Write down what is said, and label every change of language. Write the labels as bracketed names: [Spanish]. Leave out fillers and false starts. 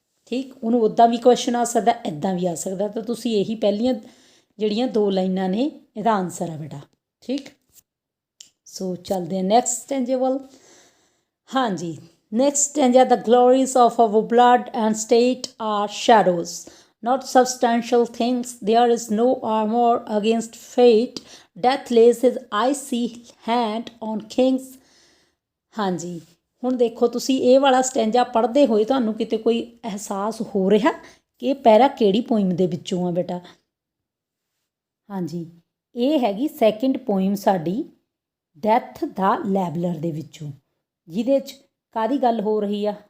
[Punjabi] ਠੀਕ, ਉਹਨੂੰ ਉੱਦਾਂ ਵੀ ਕੁਐਸਚਨ ਆ ਸਕਦਾ, ਇੱਦਾਂ ਵੀ ਆ ਸਕਦਾ। ਤਾਂ ਤੁਸੀਂ ਇਹੀ ਪਹਿਲੀਆਂ ਜਿਹੜੀਆਂ ਦੋ ਲਾਈਨਾਂ ਨੇ ਇਹਦਾ ਆਨਸਰ ਆ ਬੇਟਾ। ਠੀਕ, ਸੋ ਚੱਲਦੇ ਹਾਂ ਨੈਕਸਟ ਸਟੈਂਜੇ ਵੱਲ। [English] ਹਾਂਜੀ, next stanza, the glories of our blood and state are shadows not substantial things. There is no armor against fate. Death lays his icy hand on kings. [Punjabi] ਹਾਂਜੀ, ਹੁਣ ਦੇਖੋ ਤੁਸੀਂ ਇਹ ਵਾਲਾ ਸਟੈਂਜਾ ਪੜ੍ਹਦੇ ਹੋਏ ਤੁਹਾਨੂੰ ਕਿਤੇ ਕੋਈ ਅਹਿਸਾਸ ਹੋ ਰਿਹਾ ਕਿ ਇਹ ਪੈਰਾ ਕਿਹੜੀ ਪੋਇਮ ਦੇ ਵਿੱਚੋਂ ਆ ਬੇਟਾ? ਹਾਂਜੀ, ਇਹ ਹੈਗੀ ਸੈਕਿੰਡ ਪੋਇਮ ਸਾਡੀ, ਡੈਥ ਦਾ ਲੈਬਲਰ ਦੇ ਵਿੱਚੋਂ, ਜਿਹਦੇ 'ਚ ਕਾਹਦੀ ਗੱਲ ਹੋ ਰਹੀ ਆ?